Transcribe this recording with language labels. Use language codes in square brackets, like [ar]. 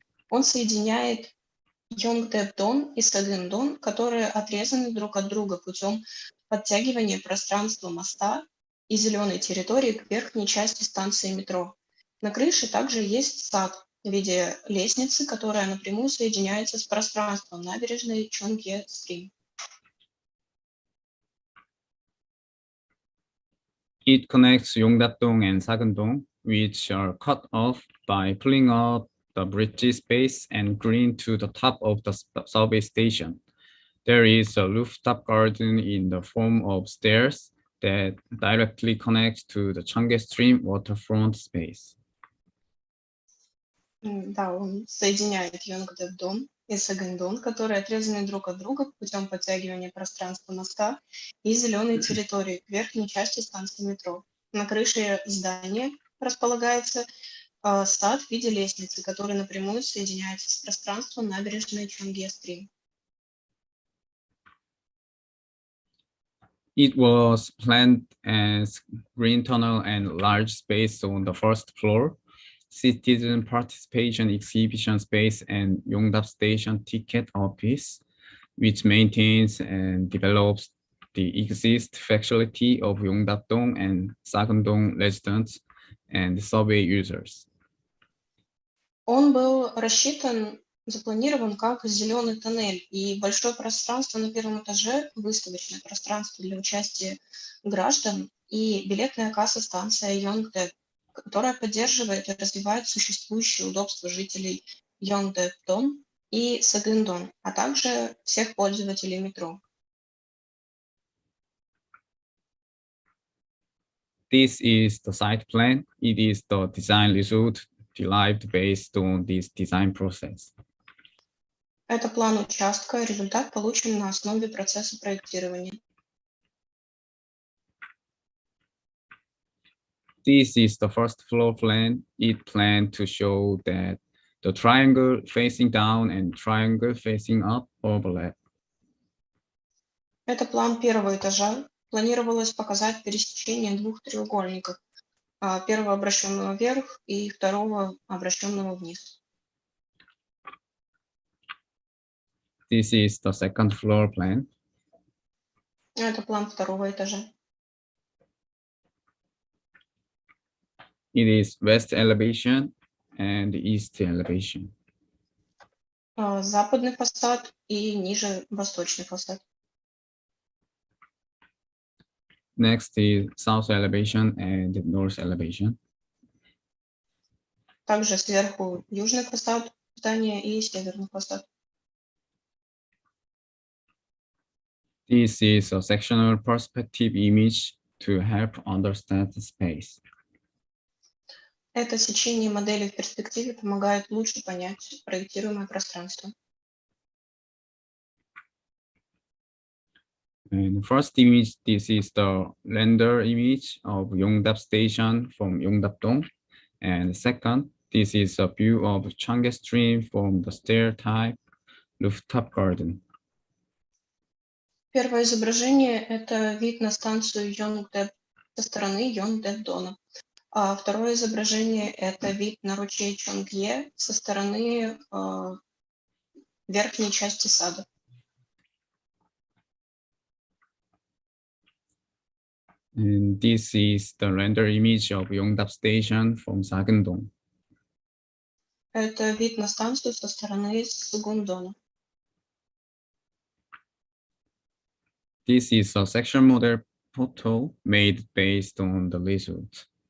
[ru] Он соединяет Yongdae-dong и Sagan-dong, которые отрезаны друг от друга путем подтягивания пространства моста и зеленой территории к верхней части станции метро. На крыше также есть сад в виде лестницы, которая напрямую соединяется с пространством набережной Cheonggye-stream. [en] It connects Yongdap-dong and Sagan-dong, which are cut off by pulling up the bridge space and green to the top of the subway station. There is a rooftop garden in the form of stairs that directly connects to the Cheonggye-stream waterfront space. [ru] Да, он соединяет Yongdae-dong и Sagan-dong, которые отрезаны друг от друга путем подтягивания пространства моста и зеленой территории к верхней части станции метро. На крыше здания располагается сад в виде лестницы, который напрямую соединяется с пространством набережной Cheonggye-stream. [en] It was planned as green tunnel and large space on the first floor, citizen participation exhibition space, and Yongdap Station ticket office, which maintains and develops the existing facility of Yongdap-dong and Sagan-dong residents and subway users. [ru] Он был рассчитан, запланирован как зеленый тоннель и большое пространство на первом этаже, выставочное пространство для участия граждан и билетная касса станция Yongdae, которая поддерживает и развивает существующие удобства жителей Yongdae-dong и Сагындон, а также всех пользователей метро. [en] This is the site plan. It is the design result derived based on this design process. [ru] Это план участка, результат получен на основе процесса проектирования. [en] This is the first floor plan. It planned to show that the triangle facing down and triangle facing up overlap. [ru] Это план первого этажа. Планировалось показать пересечение двух треугольников, первого обращенного вверх и второго обращенного вниз. [en] This is the second floor plan. [ru] Это план второго этажа. [en] It is west elevation and east elevation. [ru] Западный фасад и ниже восточный фасад. [en] Next is south elevation and north elevation. [ru] Также сверху южный фасад здания и северный фасад. [en] This is a sectional perspective image to help understand the space. [ru] Это сечение модели в перспективе помогает лучше понять проектируемое пространство. [en] And the first image, this is the render image of Yongdap Station from Yongdap-dong. And second, this is a view of Changge Stream from the stair-type rooftop garden. [ru] Первое изображение – это вид на станцию Йонгдэп со стороны Йонгдэп-дона. А второе изображение – это вид на ручей Чонгье со стороны верхней части сада. [en] And this is the render image of Yongdap Station from Sageundong. [ru] Это вид на станцию со стороны Сагындона. [en] This is a section model photo made based on the result.